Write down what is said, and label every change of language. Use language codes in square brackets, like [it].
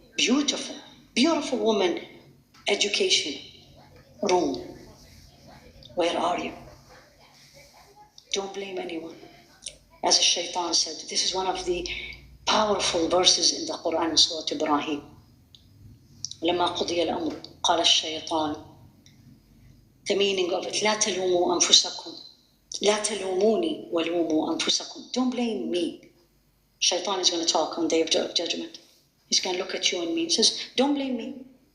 [en] Beautiful. Beautiful woman. Education. Room. Where are you? Don't blame anyone. As the Shaitan said, this is one of the powerful verses in the Quran, Surah Ibrahim. [ar] لما قضي الأمر قال الشيطان. [en] The meaning of it, [ar] لا تلوموا أنفسكم. لا تلوموني ولوموا أنفسكم. [en] Don't blame me. Shaitan is going to talk on the day of judgment. He's going to look at you and me and says, don't blame me.